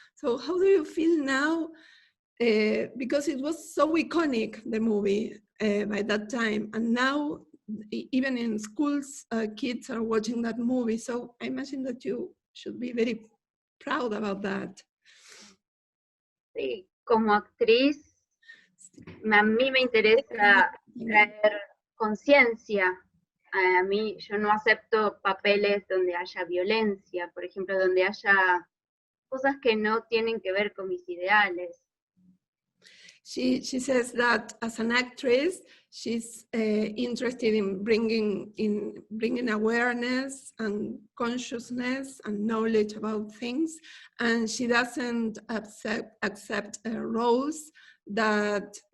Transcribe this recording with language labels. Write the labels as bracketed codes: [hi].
[en] So how do you feel now? Because it was so iconic, the movie, by that time, and now even in schools, kids are watching that movie. So I imagine that you should be very proud about that. [es] Sí, como actriz, a mí me interesa traer conciencia. A mí, yo no acepto papeles donde haya violencia, por ejemplo, donde haya cosas que no tienen que ver con mis ideales. [en] She says that as an actress, she's interested in bringing awareness and consciousness and knowledge about things, and she doesn't accept roles that